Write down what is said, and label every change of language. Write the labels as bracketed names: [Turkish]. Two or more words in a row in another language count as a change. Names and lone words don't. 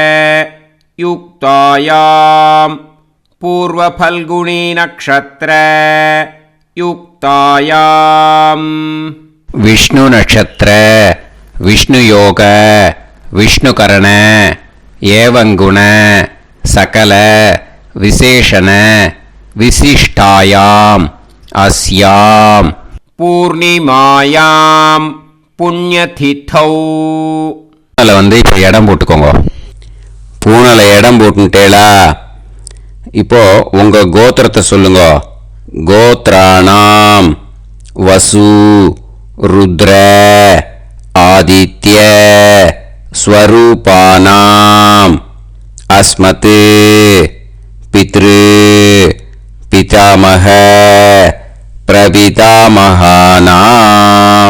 [Sanskrit] युक्तायां पूर्वफल्गुणी नक्षत्र युक्तायां विष्णु नक्षत्र विष्णु योग विष्णुकरण एवं गुण सकल विशेषण विशिष्टायां अस्यां पूर्णिमायां पुण्यतिथौ. [Tamil] அதில் வந்து இப்போ இடம் போட்டுக்கோங்க. பூனலை இடம் போட்டுட்டேளா. இப்போ உங்கள் கோத்திரத்தை சொல்லுங்க. [Sanskrit] गोत्राणां वसु रुद्र आदित्य स्वरूपाणां अस्मत् पितृ पितामह प्रपितामहानाम्.